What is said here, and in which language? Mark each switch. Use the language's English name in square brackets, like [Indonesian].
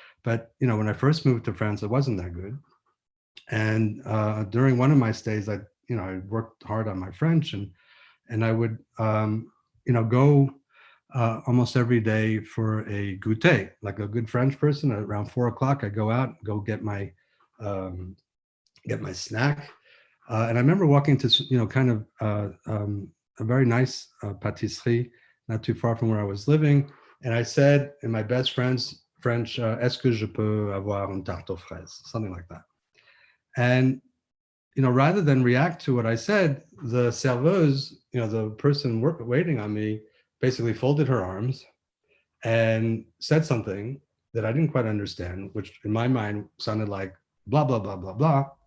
[English] But when I first moved to France, it wasn't that good. And during one of my stays, I worked hard on my French, and I would go almost every day for a goûter, like a good French person. Around 4 o'clock, I go out, go get my snack. And I remember walking to, kind of a very nice pâtisserie, not too far from where I was living. And I said in my best friend's French, [French] est-ce que je peux avoir une tarte aux fraises? [English] Something like that. And, rather than react to what I said, the serveuse, the person waiting on me, basically folded her arms and said something that I didn't quite understand, which in my mind sounded like blah, blah, blah, blah, blah.